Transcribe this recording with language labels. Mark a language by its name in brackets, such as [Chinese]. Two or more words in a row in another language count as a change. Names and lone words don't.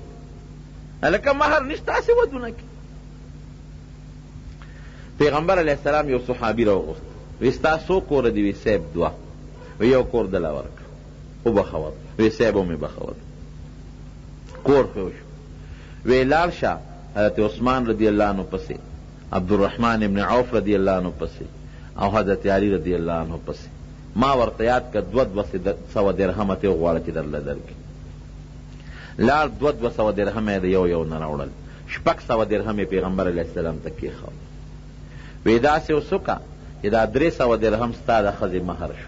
[Pashto] هلکه مهر نشته، هسې ودونه کې. پیغمبر [Arabic] علیه السلام [Pashto] یو صحابي راوغوست، وی ستا څو کوره دي؟ وی صاحب 2. وی یو کور دله ورکړه، وبخوت. وی صاحب ومې بخوت، کور ښه شو. وی لاړ شه حضرت عثمان [Arabic] رضی اللہ عنہ [Pashto] پسې، عبدالرحمن ابن عوف [Arabic] رضی اللہ عنہ [Pashto] پسې، او حضرت علی [Arabic] رضی اللہ عنہ [Pashto] پسې. ما ورته یاد که 200 درهمه ته غواړه چې درله درکړي. لار 200 درهمه د یو نه راوړل، 600 درهمه پیغمبر [Arabic] علیه السلام [Pashto] ته کېښود. وی داسې وسوکه چې دا 300 درهم ستا د ښځې مهر شو.